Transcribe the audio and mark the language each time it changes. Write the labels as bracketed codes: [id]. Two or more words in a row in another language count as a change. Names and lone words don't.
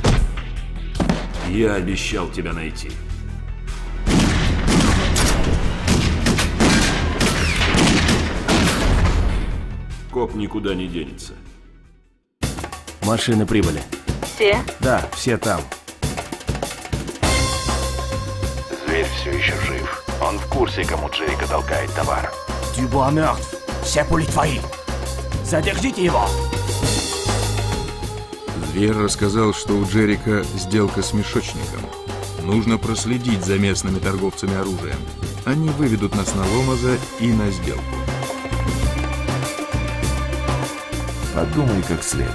[ru] Я обещал тебя найти. Коп никуда не денется. Машины прибыли. Все? Да, все там. Зверь все еще жив. Он в курсе, кому Джерика толкает товар. Дюбуа мертв. [fr] C'est pour les [ru] твои. Задержите его. Зверь рассказал, что у Джерика сделка с мешочником. Нужно проследить за местными торговцами оружием. Они выведут нас на Ломаза и на сделку. Подумай как следует.